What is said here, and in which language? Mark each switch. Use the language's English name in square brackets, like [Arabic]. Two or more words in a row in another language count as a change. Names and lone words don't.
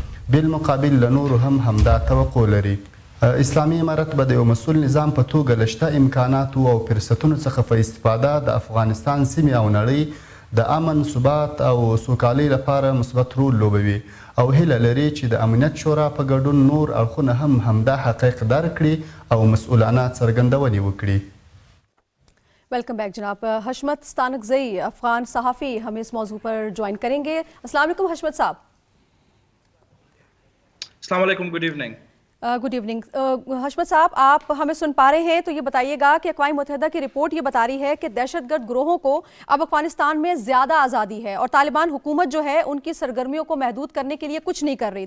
[Pashto] بالمقابل له نورو هم همدا توقع لري. اسلامي امارت به د یو مسؤل نظام په توګه له شته امکاناتو او فرصتونو څخه په استفاده د افغانستان سیمې او نړۍ د امن، ثبات او سوکالۍ لپاره مثبت رول لوبوي او هیله لري چې د امنیت شورا په ګډون نور اړخونه هم همدا حقایق درک کړي او مسؤلانه څرګندونې وکړي. [English] welcome back जनाब। [Urdu] ہشمت ستانکزئی افغان صحافی ہمیں اس موضوع پر جوائن کریں گے. السلام علیکم ہشمت صاحب. السلام علیکم, [English] good evening. good evening [Urdu] ہشمت صاحب، آپ ہمیں سن پا رہے ہیں تو یہ بتائیے گا کہ اقوام متحدہ کی رپورٹ یہ بتا رہی ہے کہ دہشت گرد گروہوں کو اب افغانستان میں زیادہ آزادی ہے اور طالبان حکومت جو ہے ان کی سرگرمیوں کو محدود کرنے کے لیے کچھ نہیں کر رہی.